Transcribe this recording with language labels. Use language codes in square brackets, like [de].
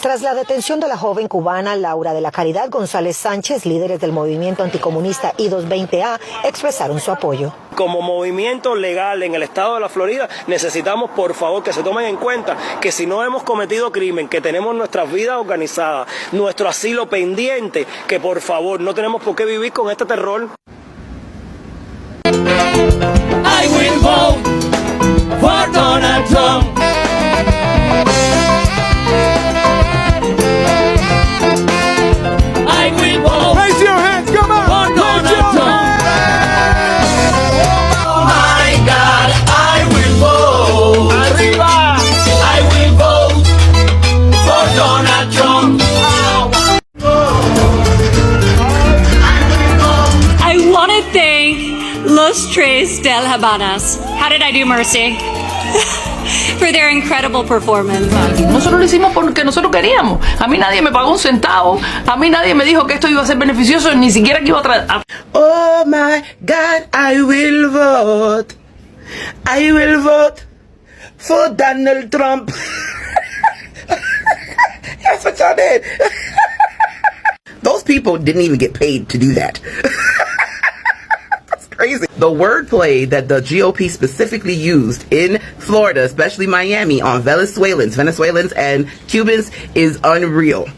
[es] Tras la detención de la joven cubana Laura de la Caridad González Sánchez, líderes del movimiento anticomunista I-220A expresaron su apoyo. Como movimiento legal en el estado de la Florida, necesitamos por favor que se tomen en cuenta que si no hemos cometido crimen, que tenemos nuestras vidas organizadas, nuestro asilo pendiente, que por favor no tenemos por qué vivir con este terror. [en] I will vote for Donald Trump. I will vote. Raise your hands, come on. For Donald Trump. Oh my God, I will vote. Arriba. I will vote for Donald Trump. I want to thank Los Tres del Habanas. How did I do, Mercy? For their incredible performance. [es] Nosotros lo hicimos porque nosotros queríamos. A mí nadie me pagó un centavo. A mí nadie me dijo que esto iba a ser beneficioso, ni siquiera que iba a traer. [en] Oh my God, I will vote. I will vote for Donald Trump. That's what y'all did. Those people didn't even get paid to do that. Crazy. The wordplay that the GOP specifically used in Florida, especially Miami, on Venezuelans and Cubans is unreal.